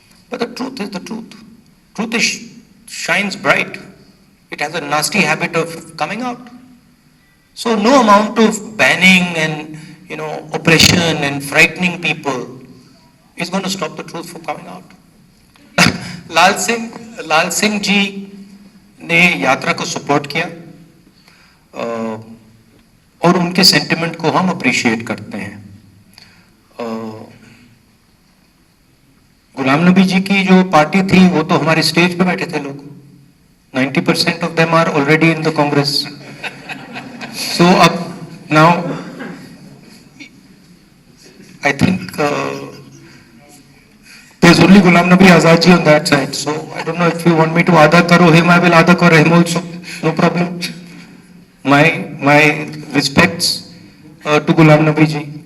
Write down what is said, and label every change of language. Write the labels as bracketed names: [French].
[English] But the truth is the truth. Truth shines bright. It has a nasty habit of coming out. So no amount of banning and oppression and frightening people is going to stop the truth from coming out. [Hindi] लाल सिंह जी ने यात्रा को support किया और उनके sentiment को हम appreciate करते हैं। गुलाम नबी जी की जो पार्टी थी वो तो हमारे स्टेज पे बैठे थे लोग। [English] 90% of them are already in the Congress. So अब now I think there's only Ghulam Nabi Azad ji on that side, so I don't know if you want me to [Hindi] Ada karo [English] him, I will Ada karo him also, no problem. My respects to Ghulam Nabi ji.